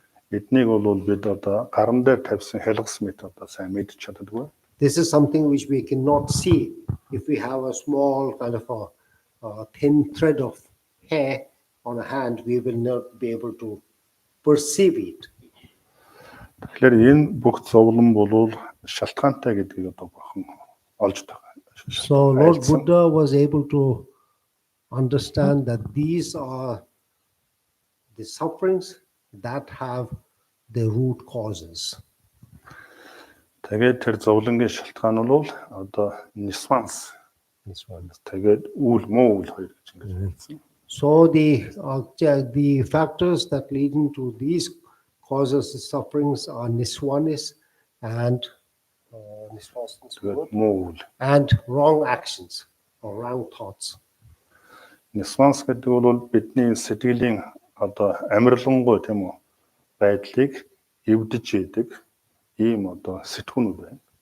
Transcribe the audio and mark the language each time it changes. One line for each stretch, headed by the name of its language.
Mongolian: Эднийг бол бид одоо гарам дээр тавьсан хялгас мэт одоо сайн мэдж чаддаггүй.
English: This is something which we cannot see. If we have a small kind of a thin thread of hair on a hand, we will not be able to perceive it.
Mongolian: Тэгэхээр энэ бүх зовлон бол шалтгаантай гэдгийг одоо бурхан олж байгаа.
English: So Lord Buddha was able to understand that these are the sufferings that have the root causes.
Mongolian: Тэгээд тэр зовлонгийн шалтгаан бол одоо нисванс. Тэгээд муу үйл хоёр гэж ингэж хэлсэн.
English: So the factors that lead into these causes of sufferings are niswanis and
Mongolian: муу үйл.
English: and wrong actions or wrong thoughts.
Mongolian: Нисванс гэдэг бол бидний сэтгэлийн одоо амарлингуй тийм үү байдлыг эвдэж идэг ийм одоо сэтгүүнүүд байна.